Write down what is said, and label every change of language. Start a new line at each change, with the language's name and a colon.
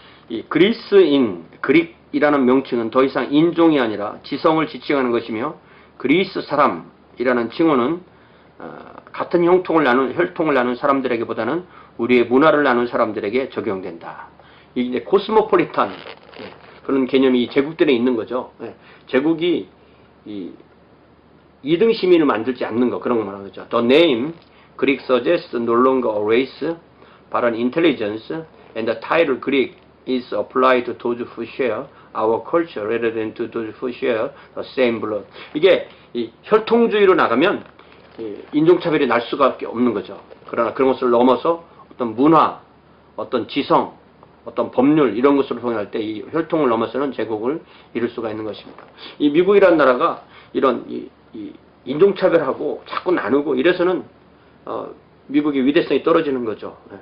Korean: 이 그릭이라는 명칭은 더 이상 인종이 아니라 지성을 지칭하는 것이며 그리스 사람이라는 칭호는 같은 혈통을 나눈 사람들에게보다는 우리의 문화를 나눈 사람들에게 적용된다. 이게 코스모폴리탄 그런 개념이 제국들에 있는 거죠. 제국이 이 2등 시민을 만들지 않는 거 그런 거 말하는 거죠.
English: The name Greek suggests no longer a race but an intelligence and the title Greek is applied to those who share our culture rather than to those who share the same blood.
Korean: 이게 이 혈통주의로 나가면 인종차별이 날 수밖에 없는 거죠. 그러나 그런 것을 넘어서 어떤 문화, 어떤 지성, 어떤 법률 이런 것으로 통일할 때 이 혈통을 넘어서는 제국을 이룰 수가 있는 것입니다. 이 미국이라는 나라가 이런 이 인종차별하고 자꾸 나누고 이래서는 미국의 위대성이 떨어지는 거죠.